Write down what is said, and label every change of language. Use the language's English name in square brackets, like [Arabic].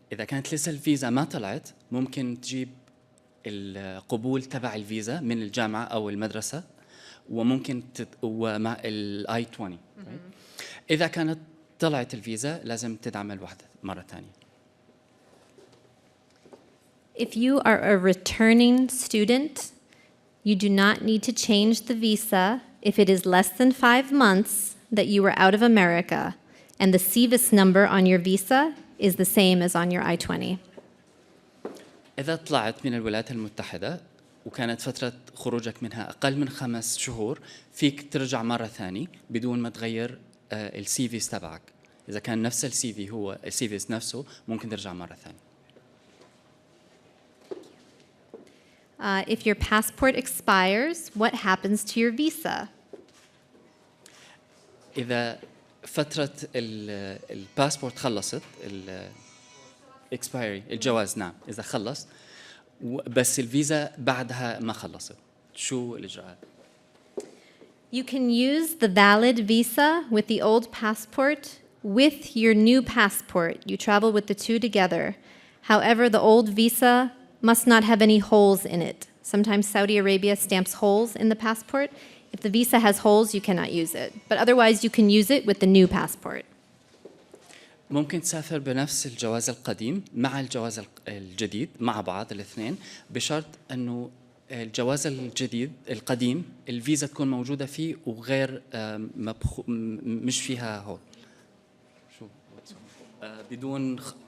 [Arabic] إذا كانت لسه الفيزا ما طلعت ممكن تجيب القبول تبع الفيزا من الجامعة أو المدرسة وممكن ومع الاي 20. إذا كانت طلعت الفيزا لازم تدعمل واحدة مرة ثانية. [English] If you are a returning student, you do not need to change the visa if it is less than 5 months that you were out of America and the CVIS number on your visa is the same as on your I-20. [Arabic] إذا طلعت من الولايات المتحدة وكانت فترة خروجك منها أقل من 5 شهور فيك ترجع مرة ثانية بدون ما تغير السي في تبعك. إذا كان نفس السي في هو السي في نفسه ممكن ترجع مرة ثانية. [English] If your passport expires, what happens to your visa? [Arabic] إذا فترة الباسبورت خلصت expiry الجواز نعم إذا خلص بس الفيزا بعدها ما خلصت شو الإجراءات؟ [English] You can use the valid visa with the old passport with your new passport. You travel with the two together. However, the old visa must not have any holes in it. Sometimes Saudi Arabia stamps holes in the passport. If the visa has holes, you cannot use it. But otherwise, you can use it with the new passport. [Arabic] ممكن تسافر بنفس الجواز القديم مع الجواز الجديد مع بعض الاثنين بشرط أنه الجواز الجديد القديم الفيزا تكون موجودة فيه وغير مش فيها هول شو بدون